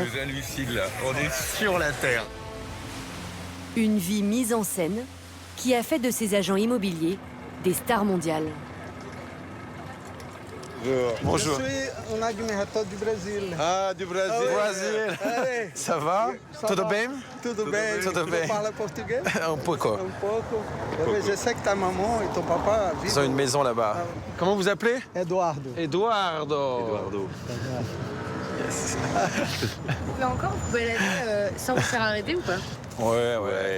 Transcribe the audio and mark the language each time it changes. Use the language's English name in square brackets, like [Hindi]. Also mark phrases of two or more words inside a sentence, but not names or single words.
[French] J'hallucine là, on est sur la terre. Une vie mise en scène qui a fait de ces agents immobiliers des stars mondiales. Bonjour. Je suis un admirador du Brasil. Ah, du Brésil. Brésil. Ça va? [Portuguese] Tudo bem? Tudo bem? Tudo bem. [French] Tu parles português? [Portuguese] Un pouco. Un pouco. [French] Je sais que ta maman et ton papa vivent. Ils ont une maison là-bas. Comment vous appelez? Eduardo. Eduardo. Là encore, vous pouvez aller sans vous faire arrêter ou pas? Ouais,